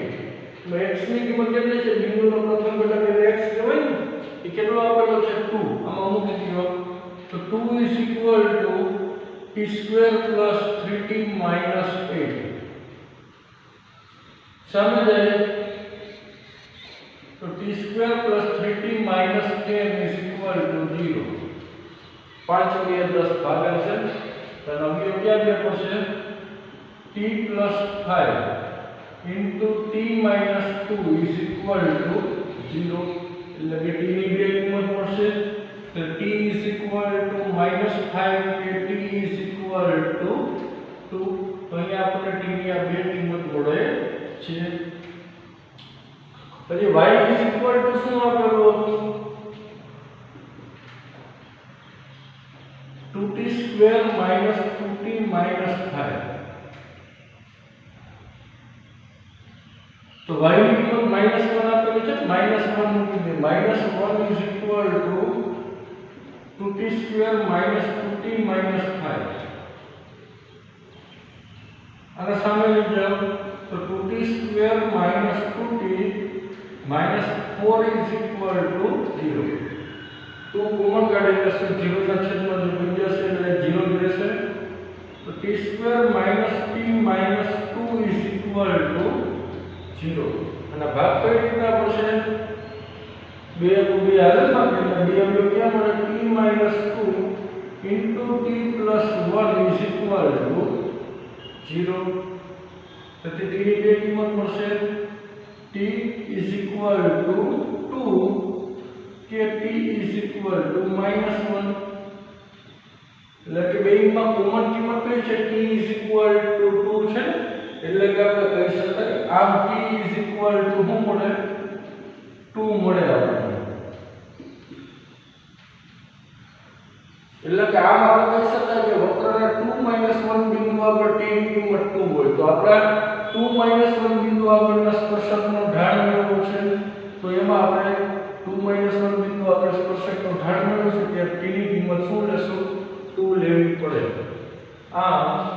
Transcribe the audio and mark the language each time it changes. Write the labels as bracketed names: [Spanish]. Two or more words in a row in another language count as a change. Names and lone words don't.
[Gujarati] તો x ની કિંમત કેટલી છે, બિંદુનો પ્રથમ ઘટક એટલે x કહેવાય ને, એ કેટલો આપેલો છે 2, આમાં મૂકી દો તો 2 = t² + 3t - 8 સામે જાય તો t² + 3t - 10 = 0। 5 × 10 ભાગાકાર છે તો અવયવ ક્યાં બે પડશે t² [English] t plus 5 into t minus 2 is equal to 0 [Gujarati] એટલે કે t ની બે કિંમત મળશે તો [English] t is equal to -5 [Gujarati] કે [English] t is equal to 2 [Gujarati] તો અહીંયા આપણે t ની આ બે કિંમત મળે છે પછી y [English] is equal to [Gujarati] શું આપેલું હતું [English] 2t square minus 2t minus 5 [Gujarati] तो y ની કિંમત -1 આપેલી છે -1 મૂકી દે [English] -1 is equal to 2t square minus 2t minus 5 [Gujarati] અને સામે લઈ જાઓ તો [English] 2t square minus 2t minus 4 is equal to 0 [Gujarati] तो કોમન કાઢી લેશું 0 ના છેદમાં જો બની જશે એટલે 0 જ રહેશે તો [English] t square minus t minus 2 is equal to 0 [Gujarati] અને ભાગ કઈ રીતના પડશે બે બે હાલતમાં એટલે બે અવયવ ક્યાં મળે [English] t minus 2 into t plus 1 is equal to 0 [Gujarati] તેથી t ની બે કિંમત મળશે [English] t is equal to 2 [Gujarati] કે [English] t is equal to -1 [Gujarati] એટલે કે બેમાં કોમન કિંમત કઈ છે [English] t is equal to 2 [Gujarati] છે એટલે કે આપણે કહી શકાય આમ [English] t is equal to [Gujarati] શું મળે 2 મળે આપણને એટલે કે આમ આપણે કહી શકાય કે વક્રના 2 1 બિંદુ આગળ t ની કિંમત 2 હોય તો આપણે 2 1 બિંદુ આગળના સ્પર્શકનો ઢાળ મેળવવો છે તો એમાં આપણે 2 1 બિંદુ આગળ સ્પર્શકનો ઢાળ મેળવશું ત્યારે t ની કિંમત શું લેશું 2 લેવી પડે આમ